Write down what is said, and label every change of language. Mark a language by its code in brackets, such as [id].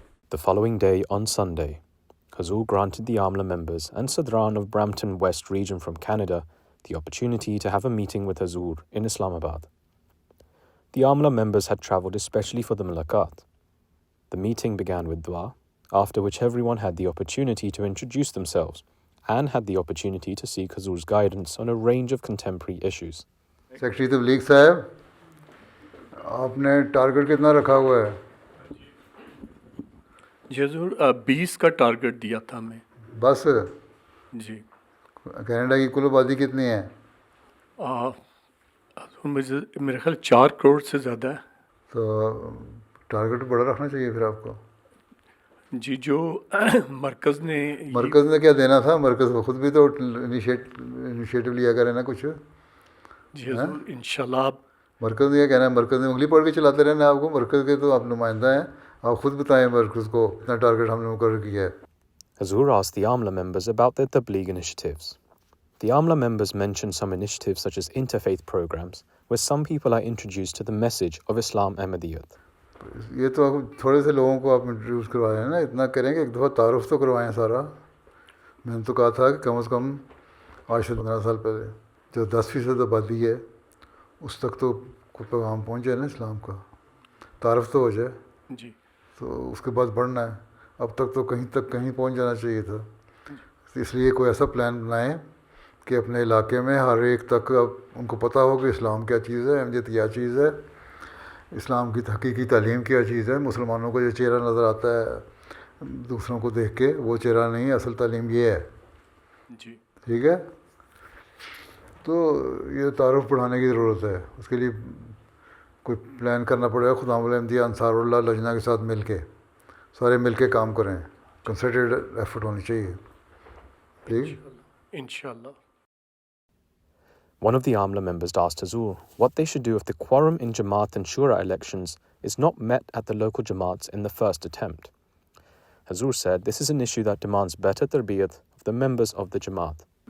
[en] The following day, on Sunday, Huzoor granted the Amila members and Sadran of Brampton West region from Canada the opportunity to have a meeting with Huzoor in Islamabad. The Amila members had travelled especially for the Mulaqat. The meeting began with dua, after which everyone had the opportunity to introduce themselves and had the opportunity to seek Huzoor's guidance on a range of contemporary issues. [hi] Secretary Tabligh Sahib, आपने target कितना रखा हुआ है? जी हुजूर 20 का target दिया था मैं. बस जी. कनाडा की कुल आबादी कितनी है? मुझे मेरे ख्याल 4 करोड़ से ज़्यादा है. तो टारगेट बड़ा रखना चाहिए फिर आपको. जी, जो मरकज़ ने क्या देना था? मरकज़ को खुद भी तो इनिशिएटिव लिया करे ना कुछ. जी हुजूर, इंशाल्लाह. मरकज़ ने क्या कहना है? मरकज़ ने उंगली पकड़ के चलाते रहना है आपको. मरकज़ के तो आप नुमाइंदा हैं, आप खुद बताएं मरकज़ को इतना टारगेट हमने मुकर्रर किया है. [en] Huzoor asked the Amila members about their Tabligh initiatives. The Amila members mentioned some initiatives such as interfaith programs, where some people are introduced to the message of Islam Ahmadiyyat. [hi] ये तो आप थोड़े से लोगों को आप इंट्रोड्यूस करवाए हैं ना, इतना करेंगे एक दफ़ा तारुफ तो करवाएं सारा. मैंने तो कहा था कि कम से कम आज से 15 साल पहले जो 10% आबादी है उस तक तो पैगाम पहुँच जाए ना इस्लाम का, तारुफ तो हो जाए जी. तो उसके बाद बढ़ना है. अब तक तो कहीं पहुँच जाना चाहिए था. इसलिए कोई ऐसा प्लान बनाएं कि अपने इलाके में हर एक तक अब उनको पता हो कि इस्लाम क्या चीज़ है, अहमियत क्या चीज़ है, इस्लाम की हकीकी तालीम क्या चीज़ है. मुसलमानों को जो चेहरा नज़र आता है दूसरों को देख के, वो चेहरा नहीं, असल तालीम ये है. जी. ठीक है. तो ये तारुफ बढ़ाने की ज़रूरत है. उसके लिए कोई प्लान करना पड़ेगा. खुदाम अहमदिया अंसारुल्लाह लजना के साथ मिल के सारे मिल के काम करें. कंसर्टेड एफर्ट होनी चाहिए प्लीज़. इंशाल्लाह. [en] One of the Amila members asked Huzoor what they should do if the quorum in Jamaat and Shura elections is not met at the local Jamaats in the first attempt. Huzoor said this is an issue that demands better tarbiyat of the members of the Jamaat.